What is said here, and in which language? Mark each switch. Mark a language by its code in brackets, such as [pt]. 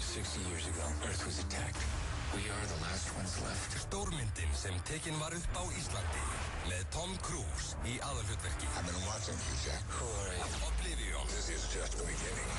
[en] 60 years ago, Earth was attacked. We are the last ones left. [is] Stórmyndin sem tekin var upp á Íslandi með Tom Cruise í aðalhlutverki. [en] I've been watching you, Jack. Who are you? Oblivion. This is just the beginning.